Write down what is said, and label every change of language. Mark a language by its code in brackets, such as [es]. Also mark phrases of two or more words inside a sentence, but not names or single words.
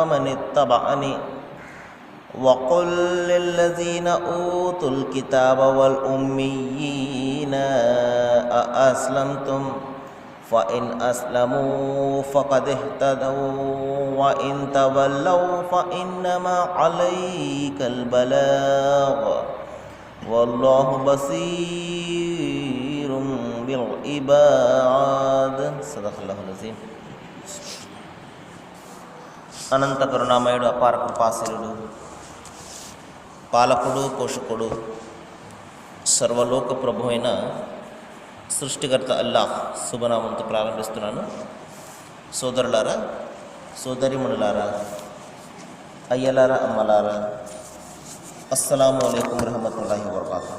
[ar] من اتبعن وقل للذين أوتوا الكتاب والأميين أأسلمتم فإن أسلموا فقد اهتدوا وإن تولوا فإنما عليك البلاغ والله بصير بالعباد. صدق الله العظيم. [te] అనంత కరుణామయుడు, అపార కృపాశీలుడు, పాలకుడు, పోషకుడు, సర్వలోక ప్రభు అయిన సృష్టికర్త అల్లాహ్ శుభనామంతో ప్రారంభిస్తున్నాను. సోదరులారా, సోదరిమణులారా, అయ్యలారా, అమ్మలారా, [ar] السلام عليكم ورحمة الله وبركاته.